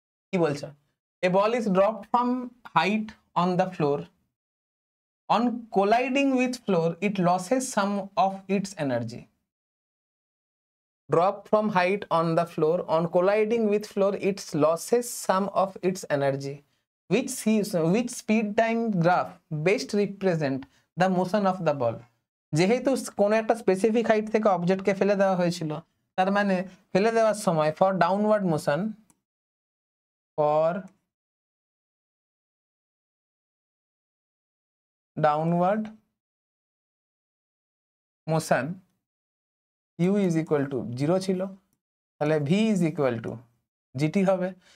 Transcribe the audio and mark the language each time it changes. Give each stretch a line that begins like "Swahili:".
Bangla: কি বলছে,
English: A ball is dropped from height on the floor, on colliding with floor it loses some of its energy. Drop from height on the floor, on colliding with floor it loses some of its energy. Which speed time graph best represent the motion of the ball?
Bangla: যেহেতু কোন একটা specific height থেকে অবজেক্টকে ফেলে দেওয়া হয়েছিল, তার মানে ফেলে দেওয়ার সময় for downward motion, for downward motion u is equal to 0 ছিল, তাহলে v is equal to gt হবে।